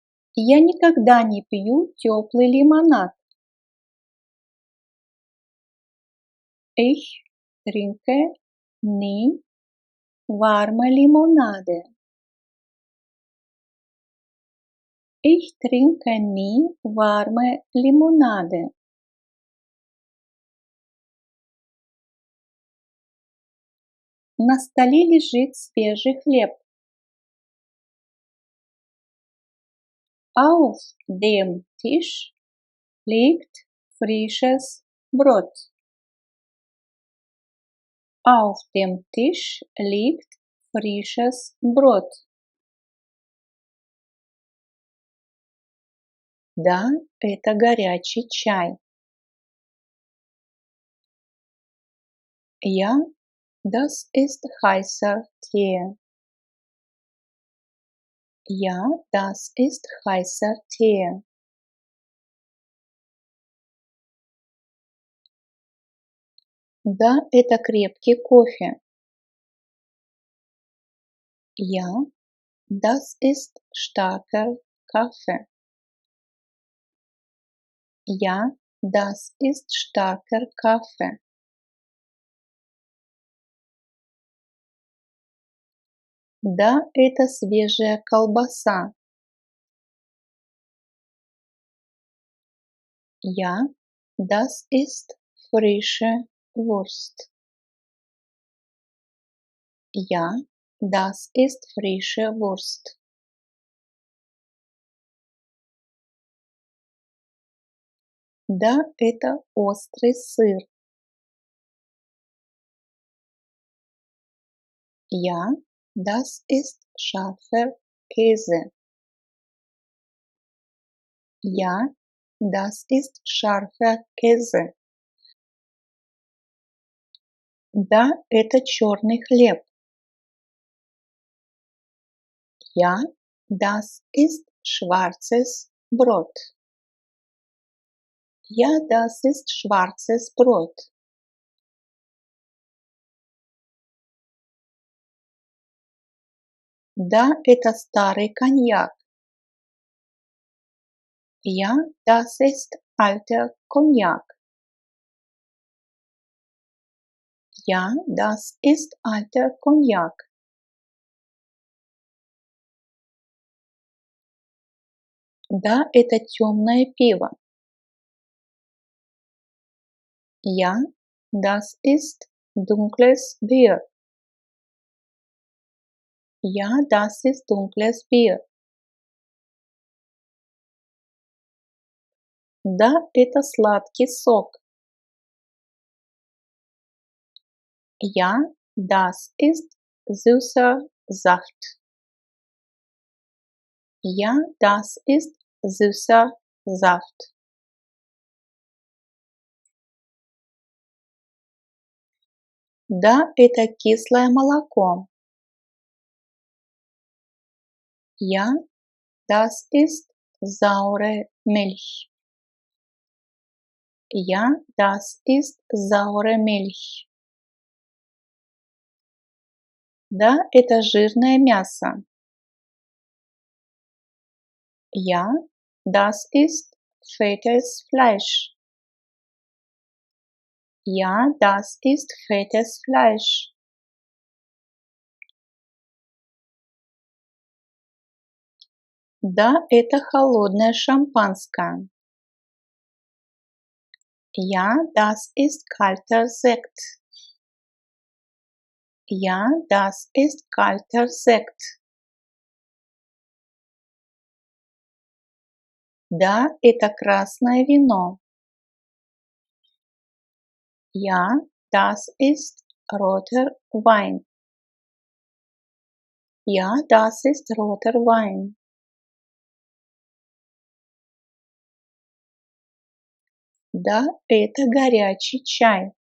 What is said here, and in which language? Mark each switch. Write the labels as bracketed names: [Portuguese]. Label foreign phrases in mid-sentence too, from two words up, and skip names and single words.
[Russian] Я никогда не пью теплый лимонад. [German] Ich trinke nie warme Limonade. Ich trinke nie warme Limonade. [Russian] На столе лежит свежий хлеб. [German] Auf dem Tisch liegt frisches Brot. Auf dem Tisch liegt frisches Brot. [Russian] Да, это горячий чай. [German] Ja, das ist heißer Tee. Ja, das ist heißer Tee. [Russian] Да, это крепкий кофе. [German] Ja, das ist starker Kaffee. Ja, das ist starker Kaffee. [Russian] Да, это свежая колбаса. [German] Ja, das ist frische Wurst. Ja, das ist frische Wurst. [Russian] Да, это острый сыр. [German] Ja, das ist scharfer Käse. Ja, das ist scharfer Käse. [Russian] Да, это черный хлеб. [German] Ja, das ist schwarzes Brot. Ja, das ist schwarzes Brot. [Russian] Да, это старый коньяк. [German] Ja, das ist alter Cognac. Ja, das ist alter Cognac. [Russian] Да, это темное пиво. [German] Ja, das ist dunkles Bier. Ja, das ist dunkles Bier. [Russian] Да, это сладкий сок. [German] Ja, das ist süßer Saft. Ja, das ist süßer Saft. [Russian] Да, это кислое молоко. [German] Ja, das ist saure Milch. Ja, das ist saure Milch. [Russian] Да, это жирное мясо. [German] Ja, das ist fettes Fleisch. Ja, das ist fettes Fleisch. [Russian] Да, это холодное шампанское. [German] Ja, das ist kalter Sekt. Ja, das ist kalter Sekt. [Russian] Да, это красное вино. [German] Ja, das ist roter Wein. Ja, das ist roter Wein. [Russian] Да, это горячий чай.